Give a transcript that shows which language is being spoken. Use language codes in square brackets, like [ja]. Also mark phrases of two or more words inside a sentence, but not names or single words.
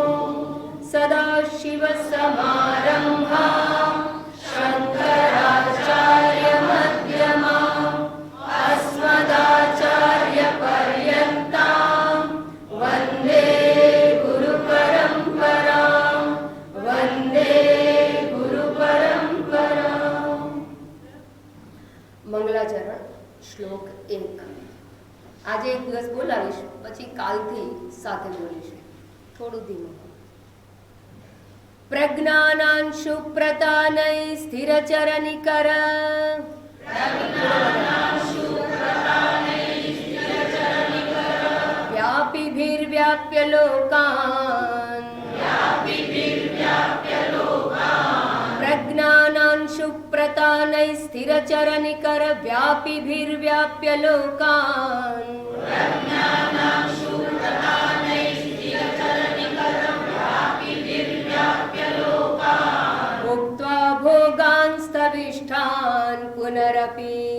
[sa] सदाशिवसमारम्भां शङ्कराचार्यमध्यमाम् अस्मदाचार्यपर्यन्तां वन्दे गुरुपरम्परां वन्दे गुरुपरम्परां। मंगलाचरण श्लोक 1। [gu] આજે એક દિવસ બોલાવીશું, પછી કાલથી સાથે બોલીશું, થોડું ધીમું. [sa] પ્રજ્ઞાનાંશુ પ્રતાનૈ સ્થિરચરનિકર व्यापिभिर्व्याप्य लोकान् प्रज्ञानांशु प्रतानैः स्थिरचरनिकर व्यापिभिर्व्याप्य लोकान् भुक्त्वा भोगांस्तविष्ठान् पुनरपि